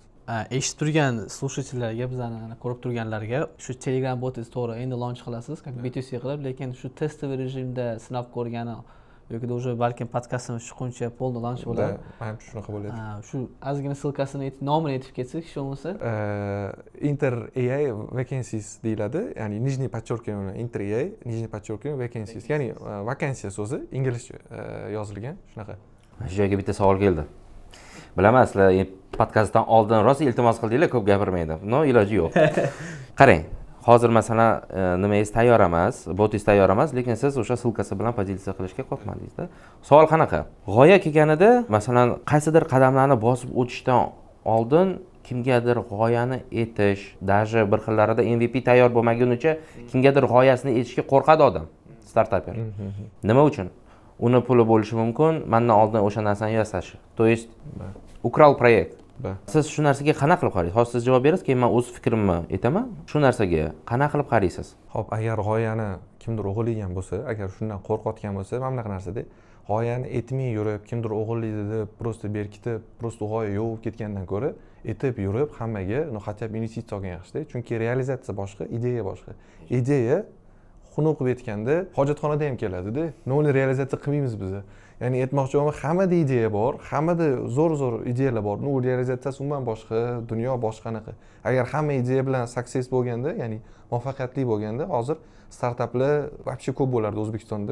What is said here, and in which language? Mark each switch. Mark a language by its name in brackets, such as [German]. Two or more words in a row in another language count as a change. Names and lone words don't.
[Uzbek] Eshitib turgan слушательlarga, bizani ko'rib turganlarga shu Telegram botingiz to'g'ri endi launch qilasiz, B2C qilib, lekin shu testoviy rejimda sinab ko'rgani yoki уже balkim podkastimiz chiqquncha polni launch bo'ladi. Menimcha shunaqa bo'ladi. Shu ozgina ссылкасini aytib, nomini aytib ketsak, shu bo'lsa. Inter AI vacancies deyiladi. Ya'ni nижний подчеркивание Inter AI, [Russian] нижний подчеркивание [Uzbek] vacancies. Ya'ni vakansiya so'zi inglizcha yozilgan, shunaqa. Shu joyga bitta savol keldi. Bilaman, sizlar podkastdan oldin rosa iltimos qildinglar, ko'p gapirmaydi. No, iloji yo'q. Qarang, hozir masalan nimangiz tayyor emas, botingiz tayyor emas, lekin siz o'sha ссылкасы bilan pozitsiya qilishga qo'rqmadingiz-da. Savol qanaqa? G'oya kelganida, masalan, qaysidir qadamlarni bosib o'tishdan oldin kimgadir g'oyani aytish, даже bir xillarida MVP tayyor bo'lmagunicha kimgadir g'oyasini aytishga qo'rqadi odam, startaper. Nima uchun? Uni puli bo'lishi mumkin, mendan oldin o'sha narsani yasash. [Russian] То есть, украл проект. [Uzbek] Siz shu narsaga qanaqa qilib qaraysiz? Hozir siz javob berasiz, keyin men o'z fikrimni aytaman. Shu narsaga qanaqa qilib qaraysiz? Xo'p, agar g'oyani kimdir o'g'irlagan bo'lsa, agar shundan qo'rqayotgan bo'lsa, mana bunaqa narsada g'oyani aytmay yurib, kimdir o'g'irlaydi deb, prosta berkitib, prosta g'oya yo'q bo'lib ketgandan ko'ra, aytib yurib hammaga, [Russian] хотя бы [Uzbek] investitsiya olgan yaxshi-da. Chunki realizatsiya boshqa, ideya boshqa. Ideya xunuk qilib aytganda hojatxonada ham keladi-da. Uni realizatsiya qilmaymiz biz. Ya'ni aytmoqchi bo'laman, hammada ideya bor, hammada zo'r ideyalar bor. U realizatsiyasi umuman boshqa, dunyo boshqanaqa. Agar hamma ideya bilan success bo'lganda, ya'ni muvaffaqiyatli bo'lganda, hozir startaplar вообще ko'p bo'lardi O'zbekistonda.